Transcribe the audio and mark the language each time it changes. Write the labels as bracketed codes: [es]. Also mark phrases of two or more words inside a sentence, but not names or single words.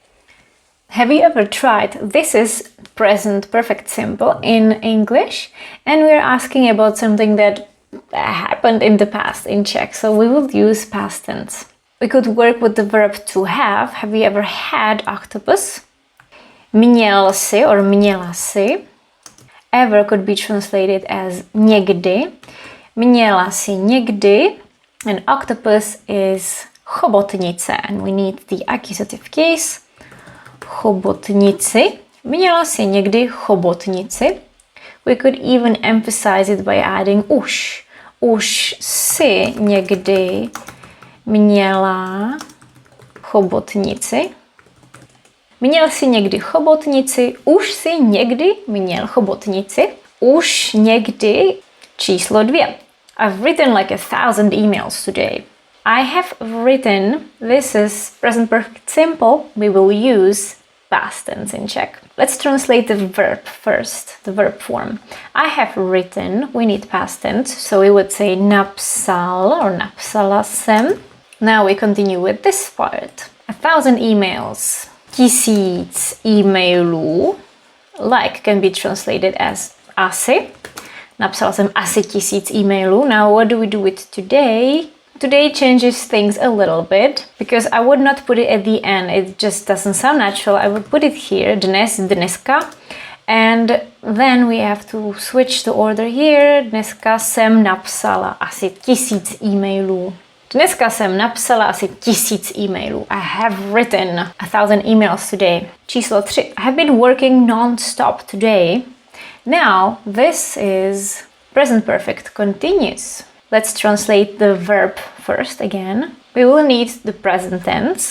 [en] Have you ever tried? This is present perfect simple in English. And we're asking about something that happened in the past in Czech. So we will use past tense. We could work with the verb to have. Have you ever had octopus? [cs] Měl si or měla si. [en] Ever could be translated as někdy. [cs] Měla si někdy. [en] And octopus is chobotnice. And we need the accusative case. [cs] Chobotnici. Měla si někdy chobotnici. [en] We could even emphasize it by adding už. [cs] Už jsi někdy měla chobotnici? Měl jsi někdy chobotnici? Už jsi někdy měl chobotnici? Už někdy číslo 2. [en] I've written like 1,000 emails today. I have written, this is present perfect simple. We will use past tense in Czech. Let's translate the verb first, the verb form. I have written, we need past tense, so we would say napsal or [cs] napsala jsem. [en] Now we continue with this part. 1,000 emails. 1000 e-mailů. Like can be translated as asi. [cs] Napsala jsem asi 1000 e-mailů. [en] Now what do we do with today? Today changes things a little bit because I would not put it at the end. It just doesn't sound natural. I would put it here, [cs] dnes, dneska. [en] And then we have to switch the order here. [cs] Dneska jsem napsala asi 1000 e-mailů. Dneska jsem napsala asi 1000 e-mailů. [en] I have written 1,000 emails today. [cs] Číslo 3. [en] I have been working non-stop today. Now, this is present perfect continuous. Let's translate the verb first again. We will need the present tense.